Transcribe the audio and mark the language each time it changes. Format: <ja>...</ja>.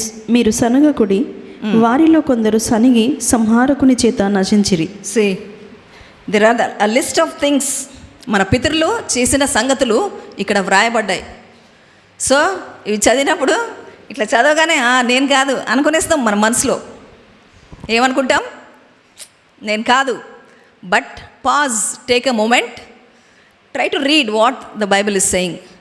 <te>మీరు సనగకుడి. వారిలో కొందరు సనిగి సంహారకుని చేత నశించిరి.</te> <en>See, there are a list of things.</en> <te>మన పితరులు చేసిన సంగతులు ఇక్కడ వ్రాయబడ్డాయి. సో ఇవి చదివినప్పుడు ఇట్లా చదవగానే నేను కాదు అనుకునేస్తాం మన మనసులో. ఏమనుకుంటాం? నేను కాదు.</te> <en>But pause, take a moment, try to read what the Bible is saying.</en>